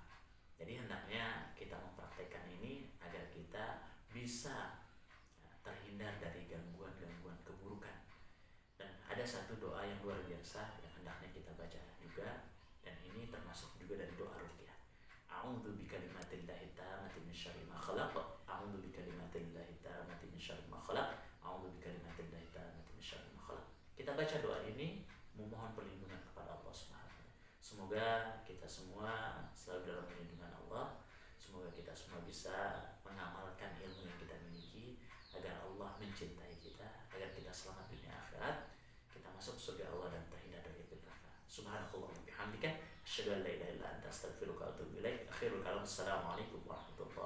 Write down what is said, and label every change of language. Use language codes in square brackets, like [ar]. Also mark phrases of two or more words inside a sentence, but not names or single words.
[id] Jadi hendaknya kita mempraktekkan ini agar kita bisa terhindar dari gangguan-gangguan keburukan. Dan ada satu doa yang luar biasa yang hendaknya kita baca juga, dan ini termasuk juga dari doa ruqyah. [ar] أعوذ بكلمات الله التامات من شر ما خلق. أعوذ بكلمات الله التامات من شر ما خلق. أعوذ بكلمات الله التامات من شر ما خلق. [id] Kita baca doa ini memohon perlindungan kepada Allah [ar] سبحانه وتعالى. [id] Semoga kita semua selalu dalam perlindungan Allah. Semoga kita semua bisa mengamalkan ilmu yang kita miliki agar Allah mencintai kita, agar kita selamat dunia akhirat, kita masuk surga Allah dan terhindar dari neraka. [ar] سبحان الله وبحمدك أشهد أن لا إله إلا أنت أستغفرك وأتوب إليك. آخر الكلام السلام عليكم ورحمة الله وبركاته.